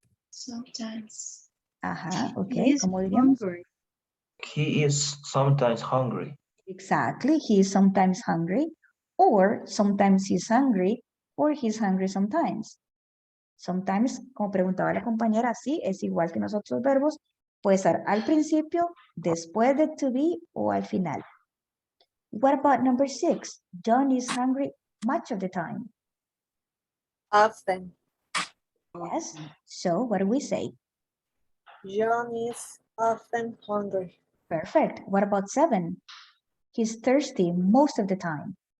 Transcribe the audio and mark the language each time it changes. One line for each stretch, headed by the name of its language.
English: Sometimes. Okay, He is
Spanish: ¿cómo diríamos?
English: hungry. He is sometimes hungry. Exactly, he is sometimes hungry, or sometimes he's hungry, or he's hungry sometimes.
Spanish: Sometimes, como preguntaba la compañera, sí, es igual que nosotros los verbos, puede ser al principio, después de to be o al final.
English: What about number 6? John is hungry much of the time. Often. Yes. So what do we say? John is often hungry. Perfect. What about 7? He's thirsty most of the time.